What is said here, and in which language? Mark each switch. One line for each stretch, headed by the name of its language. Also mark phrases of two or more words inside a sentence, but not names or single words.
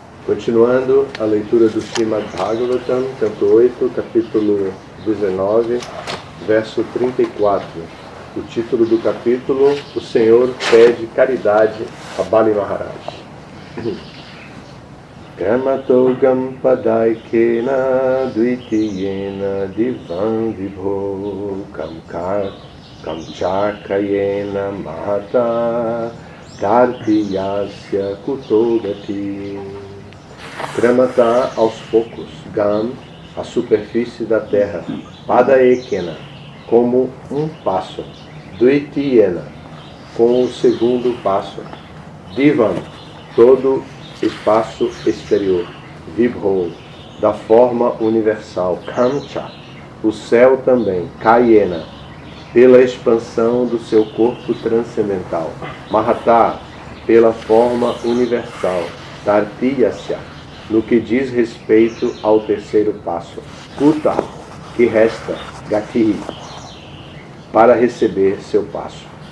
Portuguese: Continuando a leitura do Srimad Bhagavatam, canto 8, capítulo 19, verso 34. O título do capítulo: O Senhor pede caridade a Bali Maharaj.
Sanskrit: क्रमतो गां पदैकेन द्वितीयेन दिवं विभो खं च कायेन महता तार्तीयस्य कुतो गतिः.
Portuguese: Kramata aos poucos, Gam, a superfície da terra, Padaekena, como um passo, Dvitiyena, com o segundo passo, Divam, todo espaço exterior, Vibho, da forma universal, Kamcha, o céu também, Kayena, pela expansão do seu corpo transcendental, Mahata, pela forma universal, Tartiyasya, no que diz respeito ao terceiro passo, Kuta, que resta, Gati, para receber seu passo.